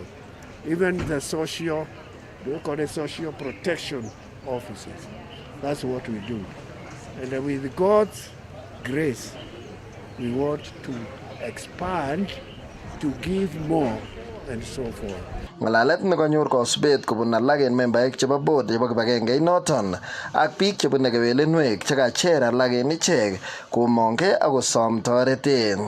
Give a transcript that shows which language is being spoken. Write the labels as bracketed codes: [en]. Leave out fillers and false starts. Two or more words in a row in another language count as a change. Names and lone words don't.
[en] Even the social protection offices. That's what we do. And with God's grace, we want to expand, to give more and so forth. [kln] Ngalalet nekonyor kosubet kobun alak en membaek chebo board chebo kibagengeit noton ak biik chebune kewelinwek chekacher alak en ichek komongke ak kosom toreten.